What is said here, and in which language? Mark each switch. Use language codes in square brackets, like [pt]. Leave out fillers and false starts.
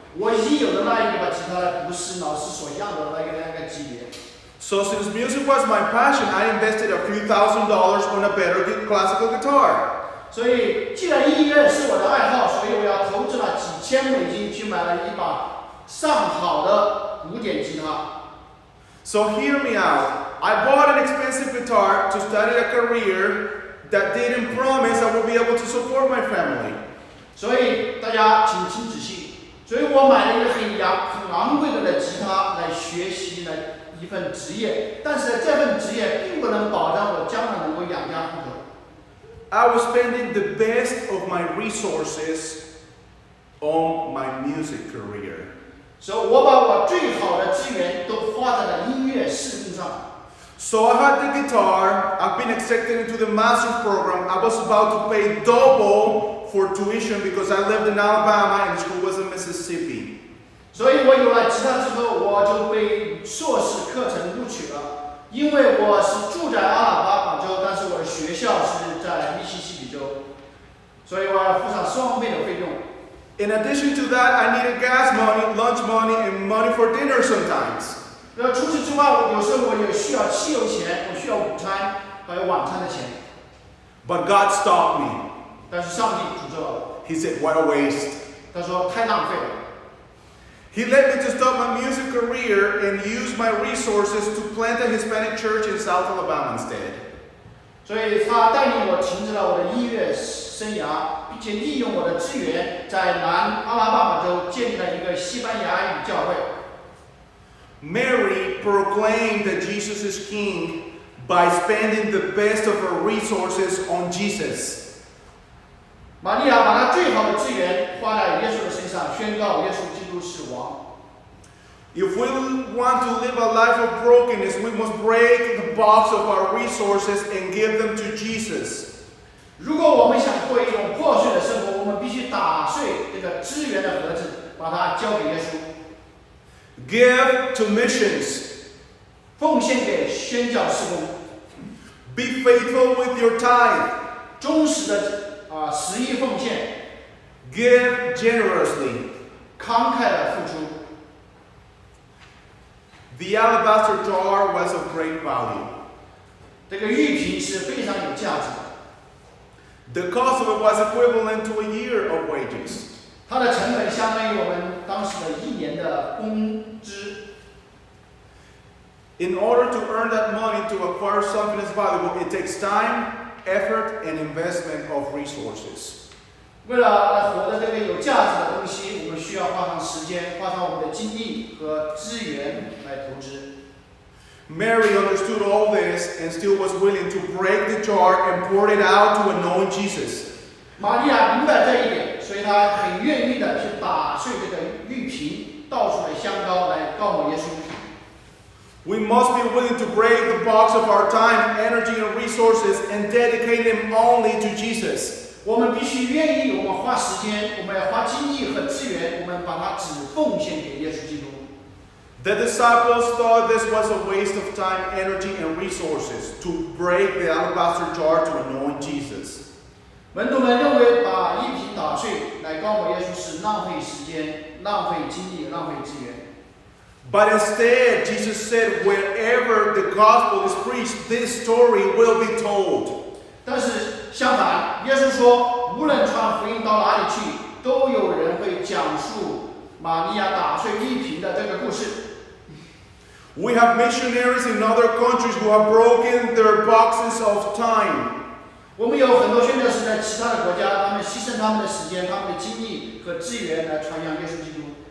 [zh] 我已经有的那一把吉他呢，不是老师所要的那个级别。 [en] So since music was my passion, I invested a few $1,000s on a better classical guitar. [zh] 所以，既然音乐是我的爱好，所以我要投资了几千美金去买了一把上好的古典吉他。 [en] So hear me out. I bought an expensive guitar to study a career that didn't promise I would be able to support my family. [zh] 所以大家请听仔细。所以我买了一个很昂贵的吉他来学习了一份职业，但是这份职业并不能保障我将来能够养家糊口。 [en] I was spending the best of my resources on my music career. [zh] 所以我把我最好的资源都花在了音乐事工上。 [en] So I had the guitar, I've been accepted into the master's program. I was about to pay double for tuition because I lived in Alabama and the school was in Mississippi. [zh] 所以我有了吉他之后，我就被硕士课程录取了。因为我是住在阿拉巴马州，但是我的学校是在密西西比州，所以我要付上双倍的费用。 [en] In addition to that, I needed gas money, lunch money, and money for dinner sometimes. [zh] 除此之外，有时候我也需要汽油钱，我需要午餐还有晚餐的钱。 [en] But God stopped me. [zh] 但是上帝诅咒了我， [en] He said, "What a waste." [zh] 他说太浪费了。 [en] He led me to stop my music career and use my resources to plant a Hispanic church in South Alabama instead. [zh] 所以他带领我停止了我的音乐生涯，并且利用我的资源，在南阿拉巴马州建立了一个西班牙语教会。 [en] Mary proclaimed that Jesus is King by spending the best of her resources on Jesus. [zh] 玛利亚把她最好的资源花在耶稣的身上，宣告耶稣基督是王。 [en] If we want to live a life of brokenness, we must break the box of our resources and give them to Jesus. [zh] 如果我们想过一种破碎的生活，我们必须打碎这个资源的盒子，把它交给耶稣。 [en] Give to missions. [zh] 奉献给宣教事工， [en] Be faithful with your tithe. [zh] 忠实的十一奉献， [en] Give generously. [zh] 慷慨的付出。 [en] The alabaster jar was of great value. [zh] 这个玉瓶是非常有价值的， [en] The cost of it was equivalent to a year of wages. [zh] 它的成本相当于我们当时的1年的工资。 [en] In order to earn that money to acquire something that's valuable, it takes time, effort, and investment of resources. [zh] 为了来获得这个有价值的东西，我们需要花上时间，花上我们的精力和资源来投资。 [en] Mary understood all this and still was willing to break the jar and pour it out to anoint Jesus. [zh] 玛利亚明白这一点，所以她很愿意的去打碎这个玉瓶，倒出来香膏来膏抹耶稣。 [en] We must be willing to break the box of our time, energy, and resources and dedicate them only to Jesus. [zh] 我们必须愿意，我们花时间，我们要花精力和资源，我们把它只奉献给耶稣基督。 [en] The disciples thought this was a waste of time, energy, and resources to break the alabaster jar to anoint Jesus. [zh] 门徒们认为把一瓶打碎来膏抹耶稣是浪费时间、浪费精力、浪费资源。 [en] But instead, Jesus said, wherever the gospel is preached, this story will be told. [zh] 但是相反，耶稣说，无论传福音到哪里去，都有人会讲述玛利亚打碎玉瓶的这个故事。 [en] We have missionaries in other countries who have broken their boxes of time. [zh] 我们有很多宣教士在其他的国家，他们牺牲他们的时间、他们的精力和资源来传扬耶稣基督。